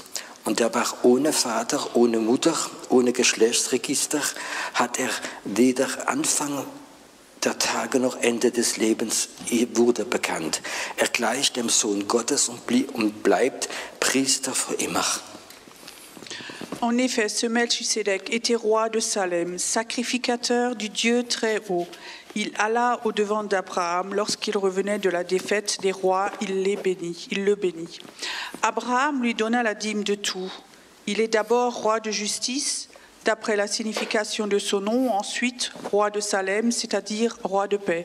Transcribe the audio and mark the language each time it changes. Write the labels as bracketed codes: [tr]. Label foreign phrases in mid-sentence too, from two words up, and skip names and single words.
[de] Und er war ohne Vater, ohne Mutter, ohne Geschlechtsregister, hat er weder Anfang der Tage noch Ende des Lebens wurde bekannt. Er gleicht dem Sohn Gottes und bleibt Priester für immer. [fr] En effet, ce Melchisédek était roi de Salem, sacrificateur du Dieu très haut. Il alla au-devant d'Abraham lorsqu'il revenait de la défaite des rois, il le bénit. Abraham lui donna la dîme de tout. Il est d'abord roi de justice, d'après la signification de son nom, ensuite roi de Salem, c'est-à-dire roi de paix.